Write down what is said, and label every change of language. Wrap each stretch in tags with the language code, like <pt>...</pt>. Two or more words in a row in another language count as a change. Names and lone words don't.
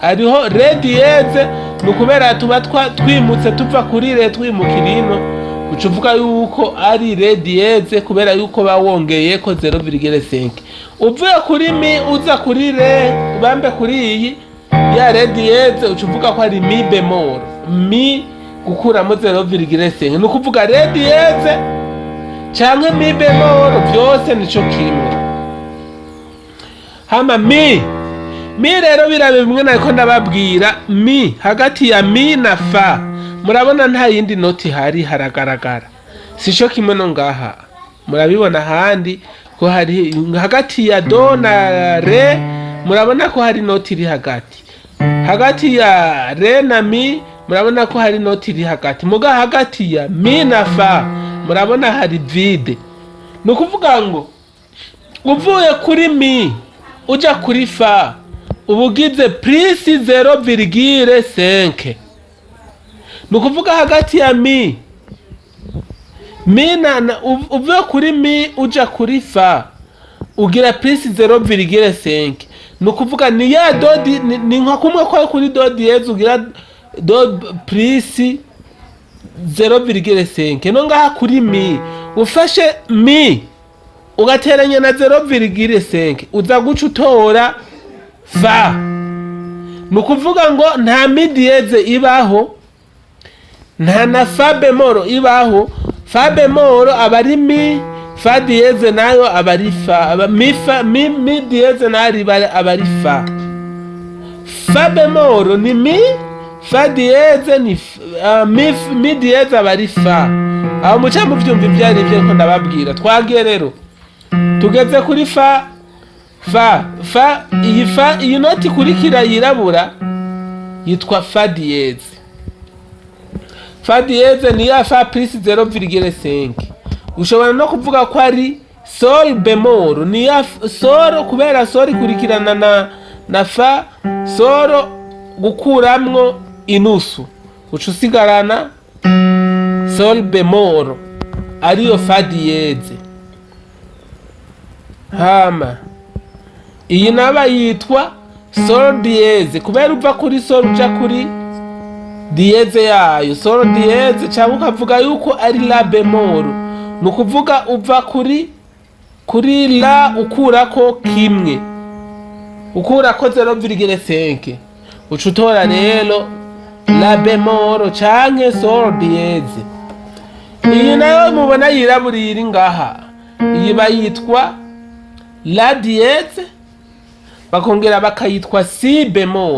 <rn>Ariho</rn> <fr>re dieze</fr> <rn>nukubera tuba twimutse tuva kuri re twimukira ino. Ucuvuga yuko ari</rn> <fr>re dieze</fr> <rn>kubera yuko bawongeye ko 0,5. Uvuye kuri mi uza kuri re ubambe kuri iyi ya</rn> <fr>re dieze</fr> <rn>ucuvuga ko ari</rn> <fr>mi bemol.</fr> <rn>Mi gukuramo 0,5 nukuvuga</rn> <fr>re dieze</fr> <rn>canke</rn> <fr>mi bemol</fr> <rn>byose nico kimwe. Hama mi rero birabe bimwe nako ndababwira. Mi hagati ya mi na fa murabona nta yindi noti hari haragaragara. Sico kimwe no ngaha murabibona handi ko hari hagati ya do na re. Murabona ko hari noti iri hagati ya re na mi. Murabona ko hari noti iri muga hagati ya mi na fa murabona hari vide. Nukuvuga ngo uvuye kuri mi uja kuri fa ubugize plus 0,5. Nukuvuga hagati ya mi na uvuye kuri mi uja kuri fa ugira plus 0,5. Nukuvuga ni ya do ni nka kumwe kwa kuri</rn> <fr>do dieze</fr> <rn>ugira do plus 0,5. No ngaha kuri mi ufashe mi ugateranya na 0,5 uza guca utora fa. Nukuvuga ngo nta</rn> <fr>mi dieze</fr> <rn>ibaho, nta na</rn> <fr>fa bemol</fr> <rn>ibaho.</rn> <fr>Fa bemol</fr> <rn>abari mi,</rn> <fr>fa dieze</fr> <rn>nayo abari fa.</rn> <fr>Mi dieze</fr> <rn>nayo abari fa.</rn> <fr>Fa bemol</fr> <rn>ni mi,</rn> <fr>fa dieze</fr> <rn>ni</rn> <fr>mi dieze</fr> <rn>abari fa. Aho muca mu vyumva ivyari byo ko ndababwira. Twagiye rero tugeze kuri fa. Iyi noti kurikira yirabura yitwa</rn> <fr>fa dieze. Fa dieze</fr> <rn>ni ya fa plus 0,5. Ushobora no kuvuga ko ari</rn> <fr>sol bemol.</fr> <rn>Ni ya sol kubera sol kurikirana na fa. Sol gukuramwo inusu uca usigarana</rn> <fr>sol bemol</fr> <rn>ariyo</rn> <fr>fa dieze.</fr> <rn>Hama iyi naba yitwa</rn> <fr>sol dieze</fr> <rn>kubera uva kuri sol uja kuri dieze yayo.</rn> <fr>Sol dieze</fr> <rn>cyangwa ukavuga yuko ari</rn> <fr>la bemol.</fr> <rn>Nukuvuga uva kuri la ukurako kimwe, ukurako 0,5 ucutora rero</rn> <fr>la bemol</fr> <rn>canke</rn> <fr>sol dieze.</fr> <rn>Iyi nayo mubona yirabura iri ngaha iyi bayitwa</rn> <fr>la dieze,</fr> <rn>bakongera bakayitwa</rn> <fr>si bemol.</fr>